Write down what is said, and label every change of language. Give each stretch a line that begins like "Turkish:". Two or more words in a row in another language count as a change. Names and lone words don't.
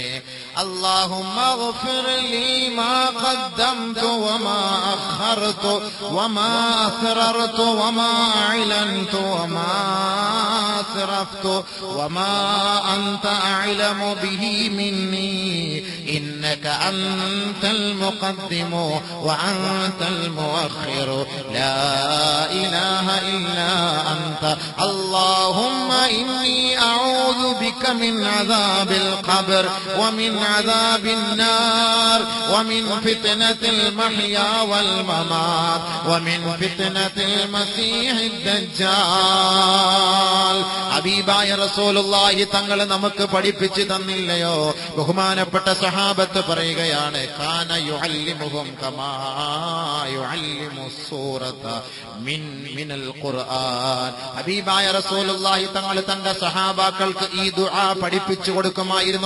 Arabic: اللهم اغفر لي ما قدمت وما أخرت وما أسررت وما أعلنت وما أسرفت وما أنت أعلم به مني إنك أنت المقدم وأنت المؤخر لا إله إلا أنت اللهم إني أعوذ بك من عذاب القبر ومن عذاب النار ومن فتنة المحيا والممات ومن فتنة المسيح الدجال.
Malayalam: ഹബീബായ റസൂലുള്ളാഹി തങ്ങൾ നമുക്ക് പഠിപ്പിച്ചു തന്നില്ലയോ? ബഹുമാനപ്പെട്ട സഹാബത്ത് പറയുകയാണ്,
Arabic: كان يعلمهم كما يعلم السورة من القرآن.
Malayalam: ഹബീബായ റസൂലുള്ളാഹി തങ്ങൾ തന്റെ സഹാബാക്കൾക്ക് ഈ ദുആ പഠിപ്പിച്ചു കൊടുക്കുമായിരുന്നു.